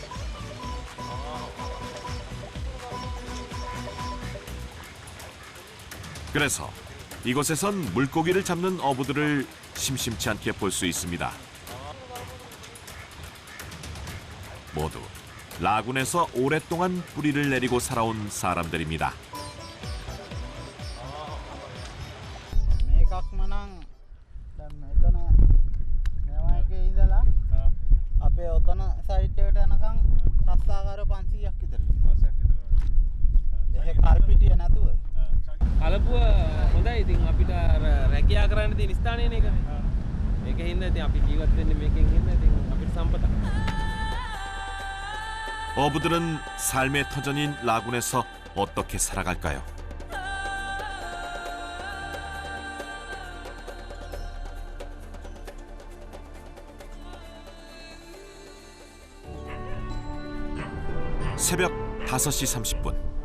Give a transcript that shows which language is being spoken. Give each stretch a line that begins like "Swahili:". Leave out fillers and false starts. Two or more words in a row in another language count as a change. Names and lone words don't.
Korean: 그래서 이곳에선 물고기를 잡는 어부들을 심심치 않게 볼 수 있습니다. 모두 라군에서 오랫동안 뿌리를 내리고 살아온 사람들입니다.
Sinhala: මේකක්ම නම් දැන් මෙතන මේවා එකේ ඉඳලා අපේ ඔතන සයිඩ් එකට යනකම් රස්සාකාර 500ක් විතර ඉන්නවා. එහෙ කල්පිටිය නැතුව. කලපුව හොඳයි. ඉතින් අපිට රැකියා කරන්න තියෙන ස්ථානයනේ ඒක. මේකෙන් හින්දා ඉතින් අපි ජීවත් වෙන්නේ මේකෙන් හින්දා ඉතින් අපිට සම්පතක්.
Korean: 어부들은 삶의 터전인 라군에서 어떻게 살아갈까요? 새벽 5시 30분.